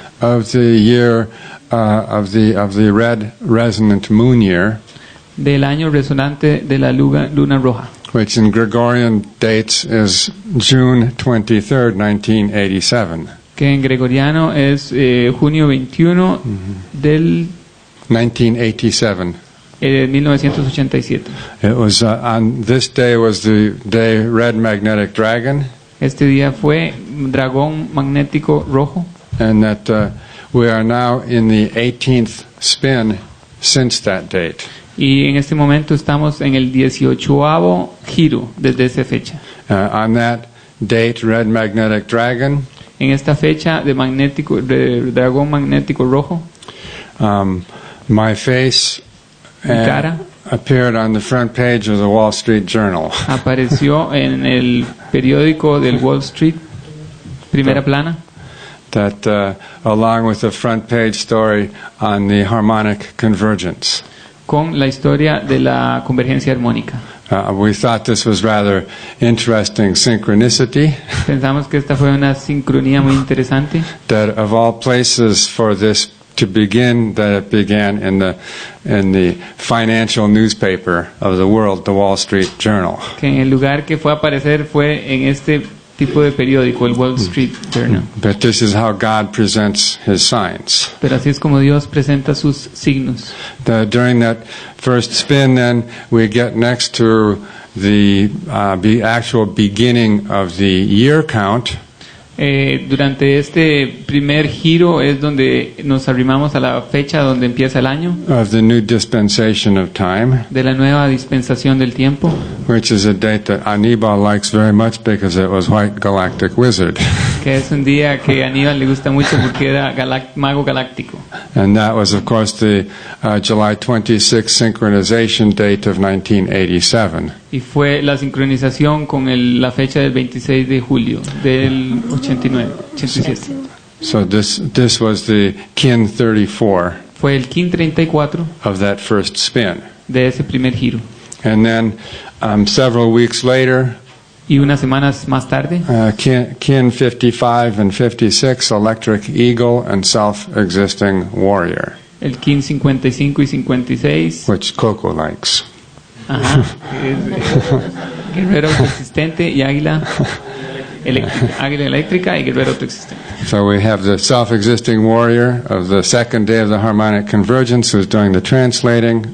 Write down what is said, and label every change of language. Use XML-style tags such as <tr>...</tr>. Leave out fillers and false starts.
<en>of the year of the red resonant moon year,</en> <es>del año resonante de la luna roja,</es> <en>which in Gregorian dates is June 23rd, 1987.</en> <es>que en gregoriano es junio 21 del 1987. 1987.</es> <en>It was on this day was the day red magnetic dragon,</en> <es>Este día fue dragón magnético rojo,</es> <en>and that we are now in the 18th spin since that date.</en> <es>y en este momento estamos en el 18º giro desde esa fecha.</es> <en>On that date, red magnetic dragon,</en> <es>En esta fecha de dragón magnético rojo,</es> <en>my face</en> <es>mi cara</es> <en>appeared on the front page of the Wall Street Journal.</en> <es>apareció en el periódico del Wall Street, primera plana,</es> <en>That along with the front page story on the harmonic convergence.</en> <es>con la historia de la convergencia armónica.</es> <en>We thought this was rather interesting synchronicity,</en> <es>Pensamos que esta fue una sincronía muy interesante,</es> <en>that of all places for this to begin, that it began in the financial newspaper of the world, the Wall Street Journal.</en> <es>que en el lugar que fue a aparecer fue en este tipo de periódico, el Wall Street Journal.</es> <en>But this is how God presents His signs.</en> <es>Pero así es como Dios presenta sus signos.</es> <en>During that first spin, then we get next to the actual beginning of the year count.</en> <es>Durante este primer giro es donde nos arrimamos a la fecha donde empieza el año</es> <en>Of the new dispensation of time,</en> <es>de la nueva dispensación del tiempo,</es> <en>which is a date that Anibal likes very much because it was White Galactic Wizard.</en> <es>que es un día que a Aníbal le gusta mucho porque era mago galáctico.</es> <en>And that was, of course, the July 26th synchronization date of 1987.</en> <es>Y fue la sincronización con la fecha del 26 de julio del 87.</es> <en>So this was the kin 34</en> <es>Fue el KIN 34</es> <en>of that first spin.</en> <es>de ese primer giro.</es> <en>And then several weeks later,</en> <es>Y unas semanas más tarde,</es> <en>kin 55 and 56, Electric Eagle and Self-Existing Warrior,</en> <es>el KIN 55 y 56,</es> <en>which Coco likes.</en> <es>ajá, que es guerrero autoexistente y águila eléctrica y guerrero autoexistente.</es> <en>So we have the self-existing warrior of the second day of the harmonic convergence who's doing the translating.</en>